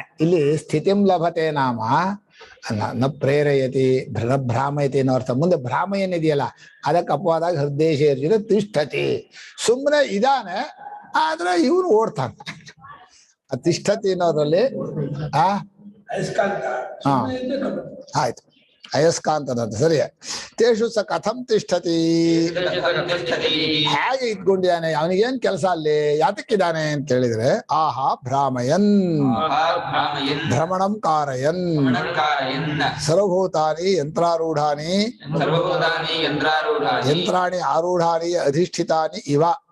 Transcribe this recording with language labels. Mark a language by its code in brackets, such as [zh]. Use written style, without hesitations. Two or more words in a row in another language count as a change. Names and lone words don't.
[sa] ಇಲ್ಲಿ ಸ್ಥಿತಿಂ ಲಭತೆ ನಾಮ ನ ಪ್ರೇರಯತಿ ನ ಭ್ರಾಮಯತಿ [kn] ಅನ್ನೋ ಅರ್ಥ. ಮುಂದೆ ಭ್ರಾಮ ಏನಿದೆಯಲ್ಲ ಅದಕ್ಕೆ ಅಪವಾದಾಗ [sa] ಹೃದಯ ಅರ್ಜುನ ತಿಷ್ಠತಿ. [kn] ಸುಮ್ಮನೆ ಇದ್ದಾನೆ, ಆದ್ರೆ ಇವನು ಓಡ್ತಾನೆ. ಆ ತಿಷ್ಠತಿ ಅನ್ನೋದ್ರಲ್ಲಿ ಆಯ್ತು, ಅಯಸ್ಕಾಂತದಂತ ಸರಿ. [sa] ತೇಷು ಸ ಕಥಂ ತಿಷ್ಠತಿ. [kn] ಹೇಗೆ ಇದ್ಕೊಂಡಿದ್ದಾನೆ, ಅವನಿಗೇನ್ ಕೆಲಸ ಅಲ್ಲಿ, ಯಾತಕ್ಕಿದ್ದಾನೆ ಅಂತ ಹೇಳಿದ್ರೆ ಆಹಾ [sa] ಭ್ರಾಮಯನ್ ಭ್ರಮಣಂ ಕಾರಯನ್ ಸರ್ವಭೂತಾನಿ ಯಂತ್ರಾರೂಢಾನಿ ಯಂತ್ರಾಣಿ ಆರೂಢಾನಿ ಅಧಿಷ್ಠಿತಾನಿ ಇವ